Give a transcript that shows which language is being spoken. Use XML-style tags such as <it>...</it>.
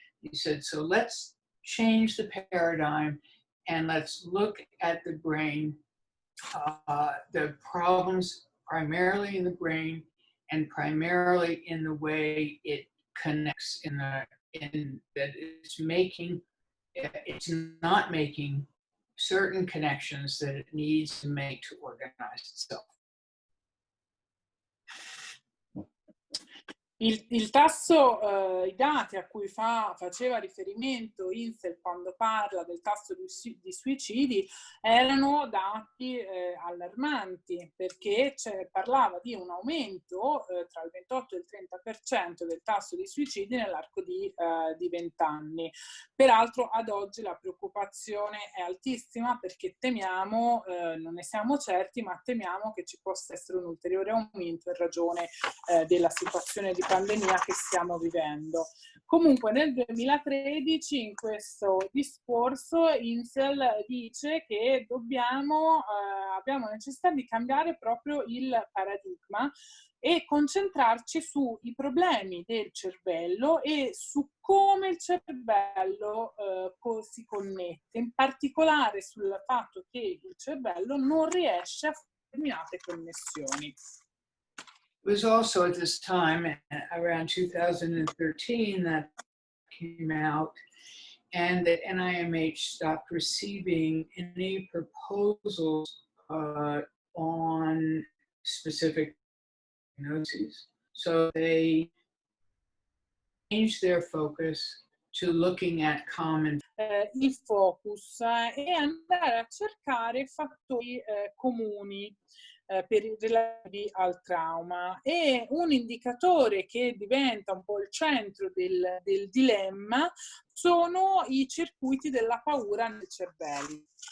<en>He said, so let's change the paradigm and let's look at the brain, the problems primarily in the brain and primarily in the way it connects in that it's not making certain connections that it needs to make to organize itself.</en> <it>Il tasso, i dati a cui faceva riferimento Insel quando parla del tasso di suicidi erano dati allarmanti, perché parlava di un aumento tra il 28 e il 30% del tasso di suicidi nell'arco di 20 anni. Peraltro ad oggi la preoccupazione è altissima perché temiamo, non ne siamo certi, ma temiamo che ci possa essere un ulteriore aumento in ragione della situazione di pandemia che stiamo vivendo. Comunque nel 2013 in questo discorso Insel dice che abbiamo necessità di cambiare proprio il paradigma e concentrarci sui problemi del cervello e su come il cervello si connette, in particolare sul fatto che il cervello non riesce a fare determinate connessioni.</it> <en>It was also at this time, around 2013, that came out, and the NIMH stopped receiving any proposals on specific diagnoses. So they changed their focus to looking at common.</en> <it>Il focus è andare a cercare fattori comuni relativi al trauma, e un indicatore che diventa un po' il centro del dilemma sono i circuiti della paura nel cervello.</it>